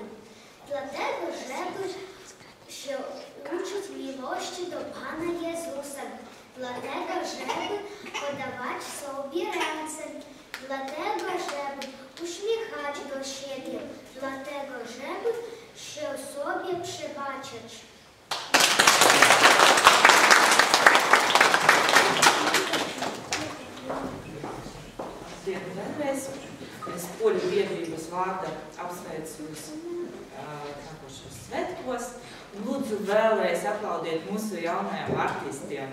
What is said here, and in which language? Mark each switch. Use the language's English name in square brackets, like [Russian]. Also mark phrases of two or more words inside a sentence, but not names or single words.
[Polish] Dlatego, żeby się uczyć miłości do Pana Jezusa. Dlatego, żeby podawać sobie ręce. Dlatego, żeby uśmiechać do siebie. Dlatego, żeby się sobie przebaczyć. [Latvian] Vēlreiz es poļu biedrības vārdā apsveicu jūs nākošos svētkos un lūdzu vēlreiz aplaudiet mūsu jaunajiem artistiem.